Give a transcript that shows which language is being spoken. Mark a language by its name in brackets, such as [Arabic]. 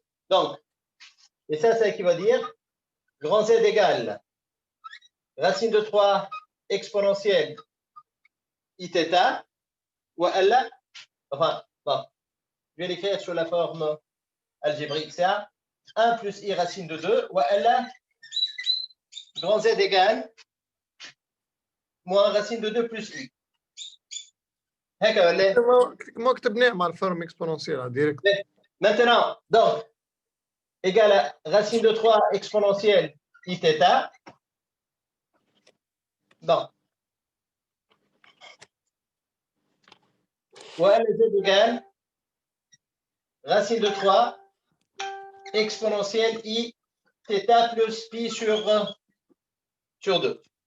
[French] Donc, et ça qui va dire grand Z égale racine de 3 exponentielle I θ ou elle, enfin, bon, je vais l'écrire sur la forme algébrique, c'est 1 plus I racine de 2 ou elle, grand Z égale moins racine de 2 plus I. [Arabic] هكا ولا؟ ما كتبناه مع الفورم اكسبوننسيال ديريكت. [French] Maintenant, donc, égale à racine de 3 exponentielle I θ. Donc, voilà Z égale racine de 3 exponentielle I θ plus pi sur 2.